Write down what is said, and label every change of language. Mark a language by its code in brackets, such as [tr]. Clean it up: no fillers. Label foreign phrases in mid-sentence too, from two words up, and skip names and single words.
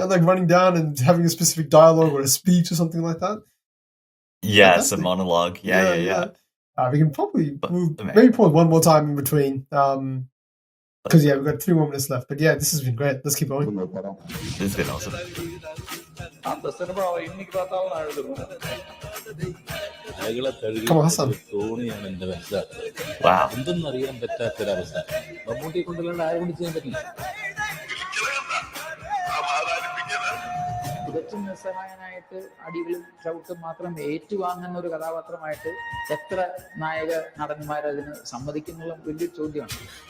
[en] And like running down and having a specific dialogue or a speech or something like that. Yes, Fantastic. a monologue. Yeah. We can probably Amazing. maybe pause one more time in between. Because we've got 3 more minutes left. But yeah, this has been great. Let's keep going. This has been awesome. [ta] அந்த சினிமா இன்னைக்கு பார்த்தாலும் நான் எழுதுறேன். [ml] അയാളെ [en] Come on, Hassan. [ml] തോണിയാണ് എന്റെ മനസ്സിലാക്കുന്നത്. [en] Wow. [ml] എന്തൊന്നും അറിയാൻ പറ്റാത്തൊരവസ്ഥ. മമ്മൂട്ടിയെ കൊണ്ടല്ലാണ്ട് ആരെ കൊണ്ട് ചെയ്യാൻ പറ്റില്ല. തികച്ചും നിസ്സഹായനായിട്ട് അടികളും ചവിട്ടും മാത്രം ഏറ്റുവാങ്ങുന്ന ഒരു കഥാപാത്രമായിട്ട് എത്ര നായക നടന്മാരതിന് സമ്മതിക്കുന്നുള്ള വലിയൊരു ചോദ്യമാണ്.